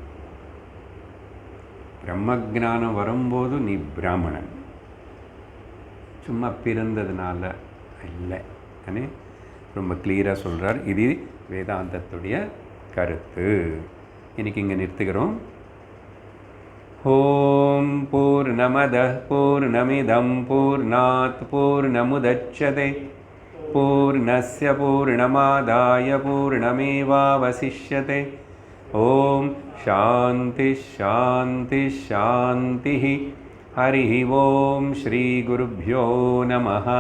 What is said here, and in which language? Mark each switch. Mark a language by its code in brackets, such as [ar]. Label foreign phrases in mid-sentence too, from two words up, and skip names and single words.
[ta] பிரம்ம ஜானம் வரும்போது நீ பிராமணன், சும்மா பிறந்ததுனால இல்லை. அனே ரொம்ப கிளியராக சொல்கிறார். இது வேதாந்தத்துடைய கருத்து. இன்னைக்கு இங்கே நிறுத்துகிறோம். [sa] ॐ पूर्णमदः पूर्णमिदं पूर्णात् पूर्णमुदच्यते पूर्णस्य पूर्णमादाय पूर्णमेवावशिष्यते. ॐ शान्ति शान्ति शान्ति. हरि ॐ श्री गुरुभ्यो नमः.